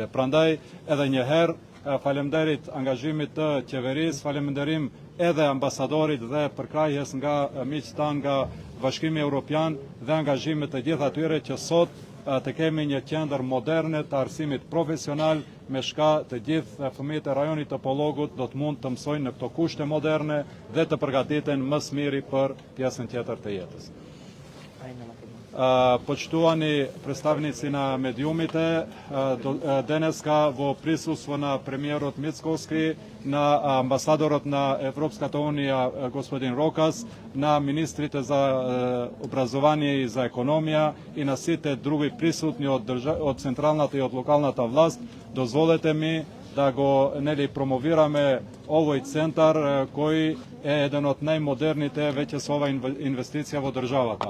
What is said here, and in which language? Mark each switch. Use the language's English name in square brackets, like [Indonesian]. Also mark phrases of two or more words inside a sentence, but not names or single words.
[Albanian] Prandaj edhe një herë faleminderit angazhimit të qeverisë, faleminderim edhe ambasadorit dhe përkrahjes nga miqtë tanë nga Bashkimi Evropian dhe angazhimit të gjithë atyre që sot të kemi një qendër moderne të arsimit profesional me shka të gjithë fëmijët e rajonit të Pollogut do të mund të mësojnë në këto kushte moderne dhe të përgatiten më së miri për pjesën tjetër të jetës. [Macedonian] Почитувани представници на медиумите, денеска во присуство на премиерот Мицковски, на амбасадорот на Европската унија господин Рокас, на министрите за образование и за економија и на сите други присутни од централната и од локалната власт, дозволете ми да го промовираме овој центар кој е еден од најмодерните веќе со ова инвестиција во државата.